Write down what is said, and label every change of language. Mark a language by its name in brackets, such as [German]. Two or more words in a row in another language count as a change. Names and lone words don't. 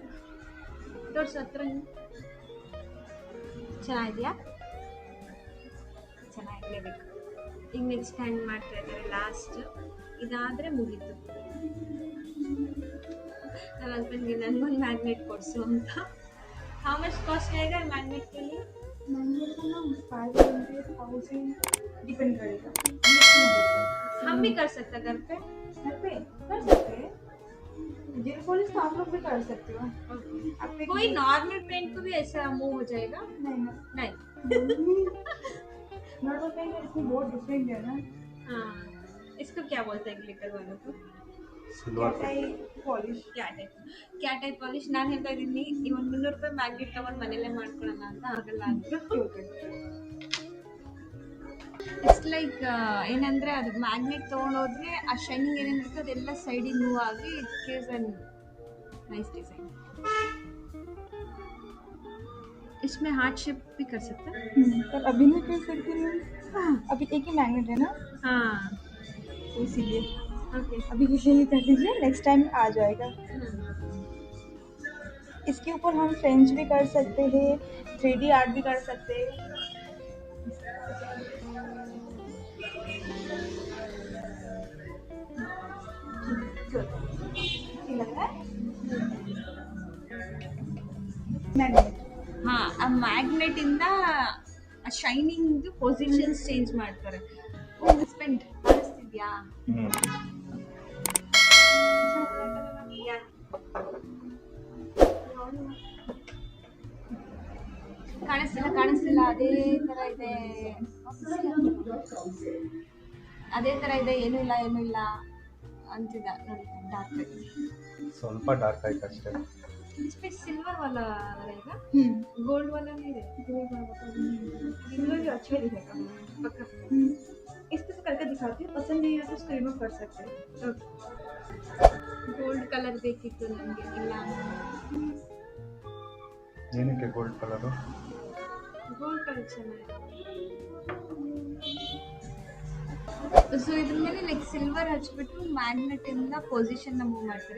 [Kannada] ತೋರ್ಸು ಹತ್ರ. ಚೆನ್ನಾಗಿದೆಯಾ? ಚೆನ್ನಾಗಿರ್ಲೇಬೇಕು. ಈಗ [English] next hand [Kannada] ಮಾಡ್ತಾ ಇದ್ದಾರೆ ಲಾಸ್ಟ್. ಇದಾದರೆ ಮುಗೀತು. ನನ್ನ ಹಸ್ಬೆಂಡ್ಗೆ ನನಗೊಂದು ಮ್ಯಾಗ್ನೆಟ್ ಕೊಡಿಸು ಅಂತ. [English] how much cost [Hindi] ಆएगा मैग्नेट के लिए? मैग्नेट का ना 500,000 डिपेंड करेगा। हम भी कर सकते हैं घर पे कर सकते हैं। [English] gel polish [Hindi] तो आप लोग भी कर सकते हो। कोई [English] normal paint [Hindi] को भी ऐसा मूव हो जाएगा? नहीं [English] normal paint [Hindi] इसमें बहुत डिफरेंट है ना। हाँ, इसको क्या बोलते हैं ग्लिटर वालों को? ಸಿಲ್ವರ್ पॉलिश। क्या टाइप पॉलिश. [Kannada] ನಾನು ಹೇಳ್ತಾ ಇದ್ದೀನಿ ಈ ಒಂದು 300 ರೂಪಾಯಿ ಮ್ಯಾಗ್ನೆಟ್ ತಗೊಂಡು ಮನೇಲೆ ಮಾಡ್ಕೊಳ್ಳೋಣ ಅಂತ. ಆಗಲ್ಲ ಅಂದ್ರು. [English] it's like [Kannada] ಏನಂದ್ರೆ ಅದು ಮ್ಯಾಗ್ನೆಟ್ ತಗೊಂಡೋದ್ರೆ ಆ ಶೈನಿಂಗ್ ಏನೇನಿರುತ್ತೆ ಅದೆಲ್ಲ ಸೈಡಿಗೆ ಮೂವ್ ಆಗಿ [English] it gives an nice design. [Hindi] इसमें हार्ट शेप भी कर सकते हैं पर अभी नहीं कर सकते हैं। अभी एक ही मैग्नेट है ना, हाँ तो इसीलिए ओके. अभी यही कर लीजिए, [English] next time [Hindi] आ जाएगा। इसके ऊपर हम फ्रेंच भी कर सकते हैं, 3D आर्ट भी कर सकते हैं। लग रहा है मैग्नेट। [Kannada] ಹಾ, ಆ ಮ್ಯಾಗ್ನೆಟ್ ಇಂದ ಆ [English] shining positions change [Kannada] ಮಾಡ್ತಾರೆ. ಹಸ್ಬೆಂಡ್ ಕಾಣಿಸ್ತಿದ್ಯಾ? ಕಾಣಿಸ್ತಿಲ್ಲ. ಅದೇ ತರ ಇದೆ. ಏನೂ ಇಲ್ಲ ಅಂತಿದ್ದ ನೋಡಿ. ಡಾರ್ಕ್ ಸ್ವಲ್ಪ ಡಾರ್ಕ್ ಆಯ್ತು ಅಷ್ಟೇ. [Hindi] इसमें सिल्वर वाला रहेगा, गोल्ड वाला नहीं रहेगा? गोल्ड वाला सिल्वर भी अच्छा दिखेगा पक्का. इस पे से करके दिखाती हूँ, पसंद नहीं है तो उसको रिमूव कर सकते हैं। [English] gold colour [Kannada] ಬೇಕಿತ್ತು ನನಗೆ. ಇಲ್ಲ, ಏನಕ್ಕೆ [English] gold colour? gold colour [Kannada] ಚೆನ್ನಾಗಿದೆ. ಸೊ ಇದ್ರ ಮೇಲೆ [English] like silver [Kannada] ಹಚ್ಬಿಟ್ಟು ಮ್ಯಾಗ್ನೆಟ್ ಇಂದ ಪೊಸಿಷನ್ ಮೂವ್ ಮಾಡ್ತಾರೆ.